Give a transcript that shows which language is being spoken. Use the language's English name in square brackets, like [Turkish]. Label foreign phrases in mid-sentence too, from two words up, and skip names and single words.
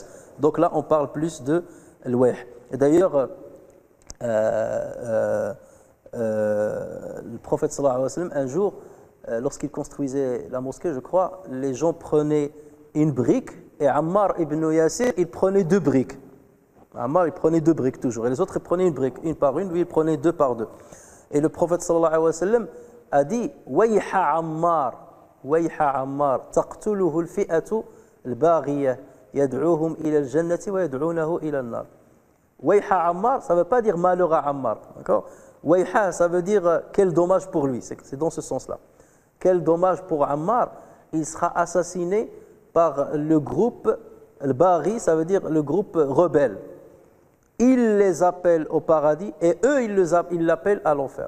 [French] Donc là, on parle plus de le wayh. Et d'ailleurs, le prophète [Arabic] صلى الله عليه وسلم, [French] un jour, lorsqu'il construisait la mosquée, je crois, les gens prenaient une brique et Ammar ibn Yasir, il prenait 2 briques. Ammar, il prenait 2 briques toujours. Et les autres, ils prenaient une brique, une par une, lui, il prenait 2 par 2. Et le prophète [Arabic] صلى الله عليه وسلم [French] a dit [Arabic] ويح عمار، تقتله الفئة الباغية، يدعوهم إلى الجنة ويدعونه إلى النار. ويح عمار, [French] ça ne veut pas dire malheur à Ammar. D'accord? Wayha, ça veut dire quel dommage pour lui. C'est dans ce sens-là. Quel dommage pour Ammar, il sera assassiné par le groupe, le Baghi, ça veut dire le groupe rebelle. Il les appelle au paradis et eux, ils l'appellent à l'enfer.